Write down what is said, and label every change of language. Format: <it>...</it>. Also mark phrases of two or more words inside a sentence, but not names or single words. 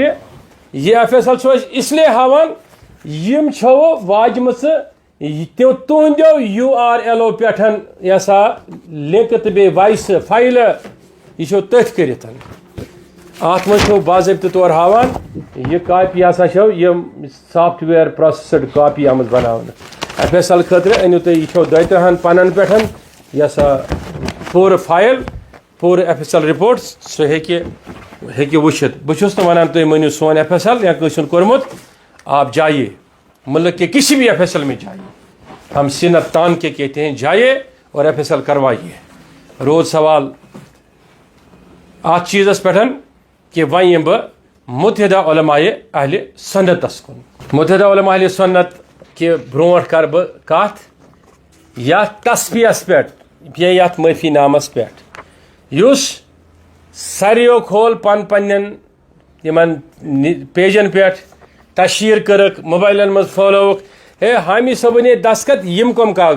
<ks>یہ FSL چھُ أسۍ اِسلیے ہاوان یم چھو واجمژٕ تُہنٛدیو URL پٮ۪ٹھ یہ سا لِنک تہٕ بیٚیہِ وایس فایلہٕ یہ چھو تٔتھۍ کٔرِتھ اتھ منٛز چھو باضٲبطہٕ طور ہاوان یہ کاپی ہسا چھو یم</ks> <en>software processed copy</en> <ks>آمٕژ بناونہٕ FSL خٲطرٕ أنِو تُہۍ یہِ چھو 2-3 پنن پٮ۪ٹھ یہ سا پوٗرٕ فایل پوٗرٕ FSL رِپورٹ سُہ ہیٚکہِ وٕچھِتھ. بہٕ چھُس نہٕ ونان تُہۍ مٲنِو سون FSL یا کٲنٛسہِ ہُنٛد کوٚرمُت</ks> <ur>آپ جائیے ملک کے کسی بھی FSL میں جائیے ہم سینت تان کے کہتے ہیں جائیے اور FSL کروائیے.</ur> <ks>روز سوال ات چیزس پہ کہ وۄنۍ یِمہٕ بہٕ متحدہ علماء اہل سنتس کُن. متحدہ علماء اہل سنت کہ برونٛٹھ کر بہٕ کتھ یتھ تصفیس پٮ۪ٹھ یا یتھ معٲفی نامس پٮ۪ٹھ یُس ساروِیو کھول پنن یمن پیجن پٮ۪ٹھ تشہیر کٔرٕکھ موبائلن منٛز پھٲلٲوٕکھ ہے حامی صٲبن ہے دستخط یم کم</ks>